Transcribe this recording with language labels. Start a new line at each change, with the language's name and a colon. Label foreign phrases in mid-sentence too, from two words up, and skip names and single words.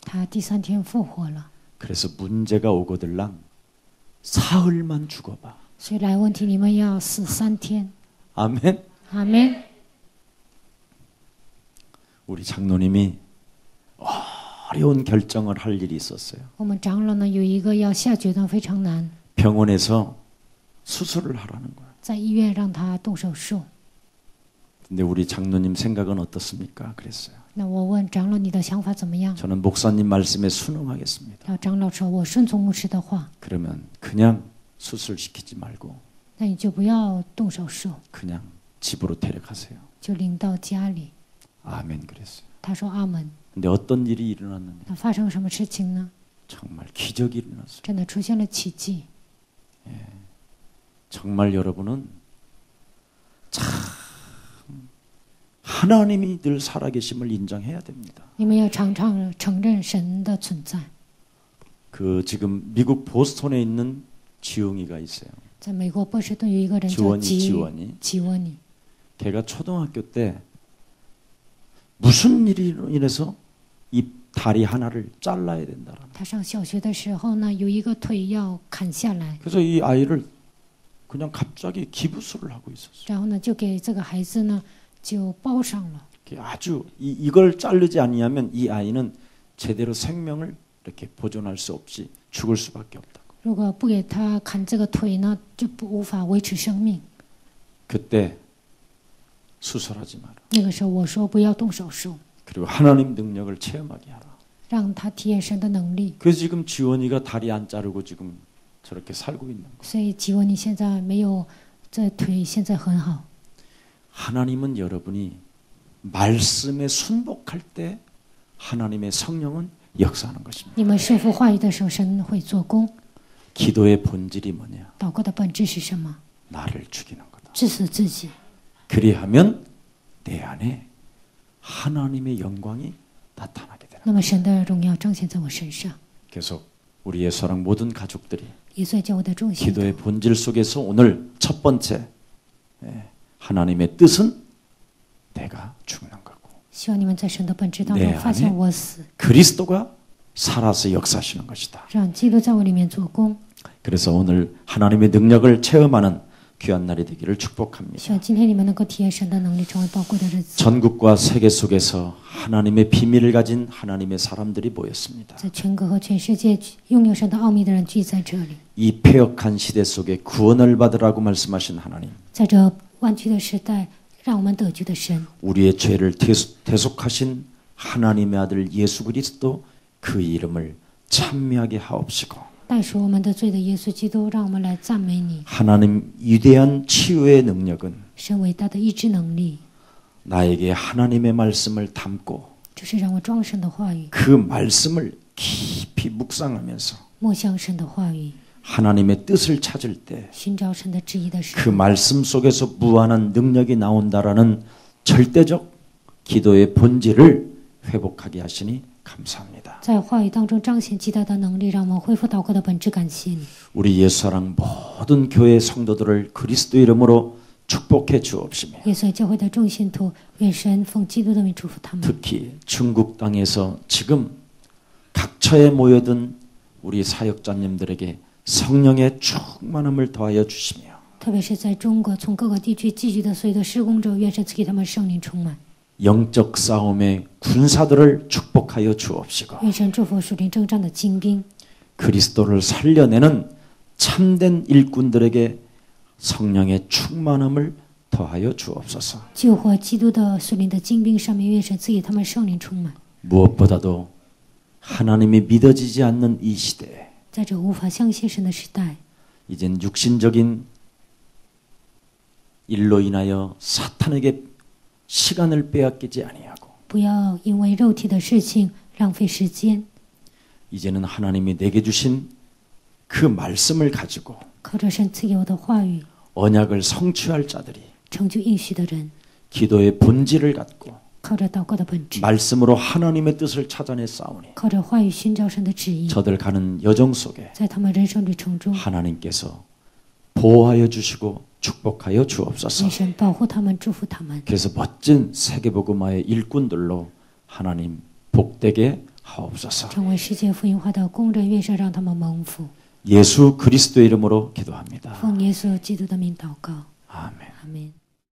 Chinese: 他第三天复活了。
Korean: 그래서 문제가 오거들랑 사흘만 죽어봐.
Chinese: 所以来问题，你们要死3天。
Korean: 아멘.
Chinese: 阿门。
Korean: 우리 장로님이 어려운 결정을 할 일이 있었어요.
Chinese: 我们长老呢有一个要下决断非常难，
Korean: 병원에서 수술을 하라는 거예요.
Chinese: 在医院让他动手术。
Korean: 근데 우리 장로님 생각은 어떻습니까? 그랬어요.
Chinese: 那我问长老你的想法怎么样？
Korean: 저는 목사님 말씀에 순응하겠습니다.
Chinese: 然后长老说：“我顺从牧师的话，
Korean: 그러면 그냥 수술시키지 말고
Chinese: 那你就不要动手术，
Korean: 그냥 집으로 데려가세요.
Chinese: 就领到家里。
Korean: 아멘 그랬어요.
Chinese: 他说：“阿门。
Korean: 근데 어떤 일이 일어났느냐?
Chinese: 那发生什么事情呢？
Korean: 정말 기적이 일어났어요.
Chinese: 真的出现了奇迹。
Korean: 정말 여러분은 참 하나님이 늘 살아계심을 인정해야 됩니다.
Chinese: 你们要常常承认神的存在。
Korean: 그 지금 미국 보스턴에 있는 지웅이가 있어요.
Chinese: 在美国波士顿有一个人叫
Korean: 지원이
Chinese: 吉
Korean: 지원이.
Chinese: 吉沃尼，
Korean: 걔가 초등학교 때 무슨 일이 인해서 이 다리 하나를 잘라야 된다라는.
Chinese: 他上小学的时候呢，有一个腿要砍下来，
Korean: 그래서 이 아이를 그냥 갑자기 기부술을 하고 있었어요.
Chinese: 然后呢就给这个孩子呢就包上了。
Korean: 아주 이걸 자르지 아니하면 이 아이는 제대로 생명을 이렇게 보존할 수 없이 죽을 수밖에 없다고.
Chinese: 如果不给他砍这个腿呢，就无法维持生命。
Korean: 그때 수술하지 마라.
Chinese: 那个时候我说不要动手术，
Korean: 그리고 하나님 능력을 체험하게 하라.
Chinese: 让他体验神的能力。
Korean: 그래서 지금 지원이가 다리 안 자르고 지금 저렇게 살고 있는 거.
Chinese: 所以吉沃尼现在没有这腿，现在很好。
Korean: 하나님은 여러분이 말씀에 순복할 때 하나님의 성령은 역사하는 것입니다.
Chinese: 你们顺服话语的时候，神会做工。
Korean: 기도의 본질이 뭐냐?
Chinese: 祷告的本质是什么？
Korean: 나를 죽이는 거다.
Chinese: 致死自己。
Korean: 그리하면 내 안에 하나님의 영광이 나타나게 되는.
Chinese: 那么神的荣耀彰显在我身上。
Korean: 계속 우리의 사랑 모든 가족들이
Chinese: 也所以教会的众信徒
Korean: 기도의 본질 속에서 오늘 첫 번째 하나님의 뜻은 내가 죽는 거고
Chinese: 希望你们在神的本质当
Korean: 내
Chinese: 中发现
Korean: 안에
Chinese: 我死，
Korean: 그리스도가 살아서 역사하시는 것이다.
Chinese: 让基督在我里面做工。
Korean: 그래서 오늘 하나님의 능력을 체험하는 귀한 날이 되기를 축복합니다.
Chinese: 希望今天你们能够体验神的能力，成为宝贵的日子。
Korean: 전국과 세계 속에서 하나님의 비밀을 가진 하나님의 사람들이 모였습니다.
Chinese: 在全国和全世界拥有神的奥秘的人聚在这里，
Korean: 이 패역한 시대 속에 구원을 받으라고 말씀하신 하나님,
Chinese: 在这弯曲的时代，让我们得救的神，
Korean: 우리의 죄를 대속하신 하나님의 아들 예수 그리스도 그 이름을 찬미하게 하옵시고
Chinese: 代赎我们的罪的耶稣基督，让我们来赞美你。
Korean: 하나님 위대한 치유의 능력은
Chinese: 神伟大的医治能力，
Korean: 나에게 하나님의 말씀을 담고
Chinese: 就是让我装神的话语，
Korean: 그 말씀을 깊이 묵상하면서
Chinese: 默想神的话语，
Korean: 하나님의 뜻을 찾을 때
Chinese: 寻找神的旨意的时
Korean: 그
Chinese: 候，
Korean: 말씀 속에서 무한한 능력이 나온다라는 절대적 기도의 본질을 회복하게 하시니 감사합니다.
Chinese: 在话语当中彰显极大的能力，让我们恢复祷告的本质。感谢你，
Korean: 우리 예수사랑 모든 교회 성도들을 그리스도 이름으로 축복해 주옵시며
Chinese: 耶稣教会的众信徒，愿神奉基督的名祝福他们。
Korean: 특히 중국 땅에서 지금 각처에 모여든 우리 사역자님들에게 성령의 충만함을 더하여 주시며
Chinese: 特别是在中国，从各个地区聚集的所有的施工者，愿神赐给他们圣灵充满。
Korean: 영적 싸움의 군사들을 축복하여 주옵시고
Chinese: 愿神祝福属灵征战的精兵，
Korean: 그리스도를 살려내는 참된 일꾼들에게 성령의 충만함을 더하여 주옵소서.
Chinese: 救活基督的属灵的精兵上面，愿神赐给他们圣灵充满。
Korean: 무엇보다도 하나님이 믿어지지 않는 이 시대에
Chinese: 在这无法相信神的时代，
Korean: 이젠 육신적인 일로 인하여 사탄에게 시간을 빼앗기지 아니하고
Chinese: 不要因为肉体的事情浪费时间，
Korean: 이제는 하나님이 내게 주신 그 말씀을 가지고
Chinese: 靠着神赐给我的话语，
Korean: 언약을 성취할 자들이
Chinese: 成就应许的人，
Korean: 기도의 본질을 갖고
Chinese: 靠着祷告的本质，
Korean: 말씀으로 하나님의 뜻을 찾아내 싸우니
Chinese: 靠着话语寻找神的旨意，
Korean: 저들 가는 여정 속에
Chinese: 在他们人生旅程中，
Korean: 하나님께서 보호하여 주시고 축복하여 주옵소서.
Chinese: 愿神保护他们，祝福他们，
Korean: 그래서 멋진 세계복음화의 일꾼들로 하나님 복되게 하옵소서.
Chinese: 成为世界福音化的工人，愿神让他们蒙福。
Korean: 예수 그리스도의 이름으로 기도합니다.
Chinese: 奉耶稣基督的名祷告，
Korean: 아멘.
Chinese: 阿门。